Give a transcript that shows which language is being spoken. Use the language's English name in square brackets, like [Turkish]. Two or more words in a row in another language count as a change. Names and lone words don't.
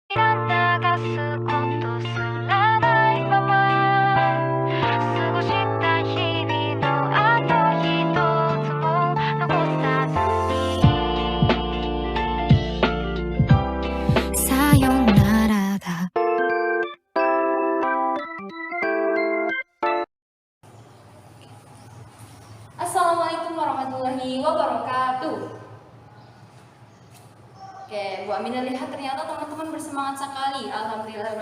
[Japanese] 間流すことすらないまま過ごした日々のあと一つも残さずにさよならだ。 [Arabic] السلام عليكم ورحمة الله وبركاته. [Indonesian] Oke, Bu Aminah lihat ternyata teman-teman bersemangat sekali. Alhamdulillah.